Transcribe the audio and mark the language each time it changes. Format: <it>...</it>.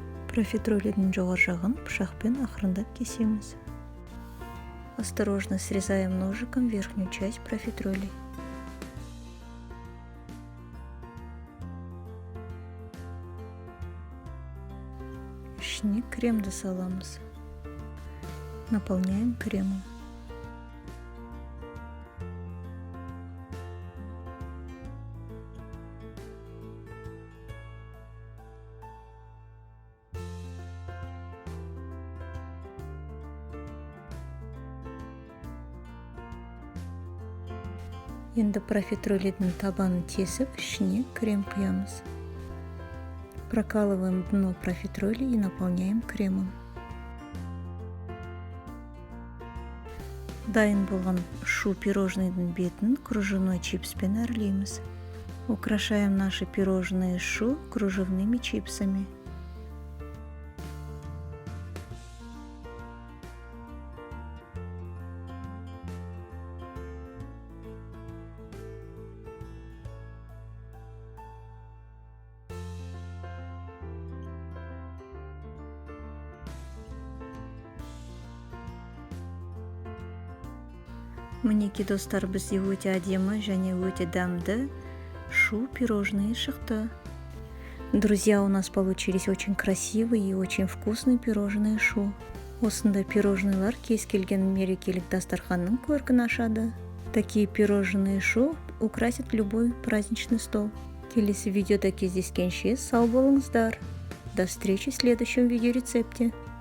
<kk>Профитролидің жоғар жағын пышақпен ақырындап кесеміз.</kk> <ru>Осторожно срезаем ножиком верхнюю часть профитроли.</ru> <kk>Ішіне кремді саламыз.</kk> <ru>Наполняем кремом.</ru> <kk>Енді профитролидің табанын тесіп, ішіне крем құямыз.</kk> <ru>Прокалываем дно профитроли и наполняем кремом.</ru> <kk>Дайын болған шу пирожныйдың бетін кружевной чипспен әрлейміз.</kk> <ru>Украшаем наши пирожные шу кружевными чипсами.</ru> <kk>Мінеки достар, бізде өте әдемі және өте дәмді шу пирожные шықты.</kk> <ru>Друзья, у нас получились очень красивые и очень вкусные пирожные шу.</ru> <kk>Осындай пирожныйлар кез келген мерекелік дастарханның көркін ашады.</kk> <ru>Такие пирожные шу украсят любой праздничный стол.</ru> <kk>Келесі видеода кездескенше сау болыңыздар.</kk> <ru>До встречи в следующем видеорецепте.</ru>